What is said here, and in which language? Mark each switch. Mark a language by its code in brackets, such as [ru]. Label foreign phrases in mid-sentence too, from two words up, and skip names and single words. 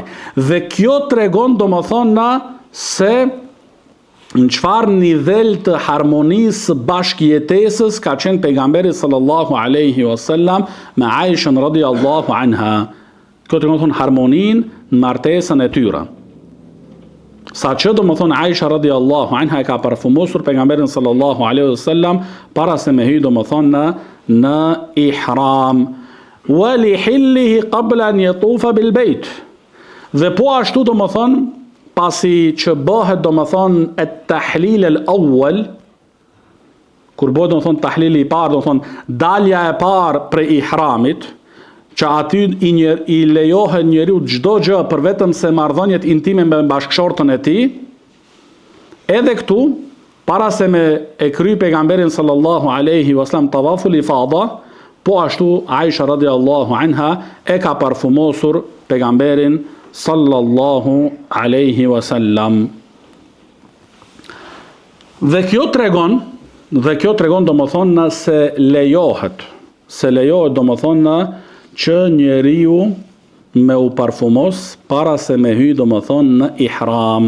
[sq] Dhe kjo tregon domethën na se në çfarë nivel të harmonisë bashkëjetesës ka qenë pejgamberi [ar] صلى الله عليه وسلم [sq] me Aishën [ar] رضي الله عنها. [sq] Kjo tregon harmoninë në martesën e tyre. Sa që do më thonë Aisha [ar] رضي الله عنها [sq] e ka parfumosur pejgamberin [ar] صلى الله عليه وسلم [sq] para se me hy do më thonë në ihram. [ar] ولحله قبل أن يطوف بالبيت. [sq] Dhe po ashtu do më thonë pasi që bëhet do më thonë [ar] التحليل الأول, [sq] kur bëhet do më thonë tahlili i parë, do më thonë dalja e parë prej ihramit, që aty i lejohet njeriu çdo gjë për vetëm se marrëdhëniet intime me bashkëshortën e tij. Edhe këtu, para se me e kry pejgamberin [ar] صلى الله عليه وسلم طواف الإفاضة, [sq] po ashtu Aisha [ar] رضي الله عنها [sq] e ka parfumosur pejgamberin [ar] صلى الله عليه وسلم. [sq] Dhe kjo tregon domethënë se lejohet domethënë që njeriu me u parfumos para se me hy domethënë në ihram.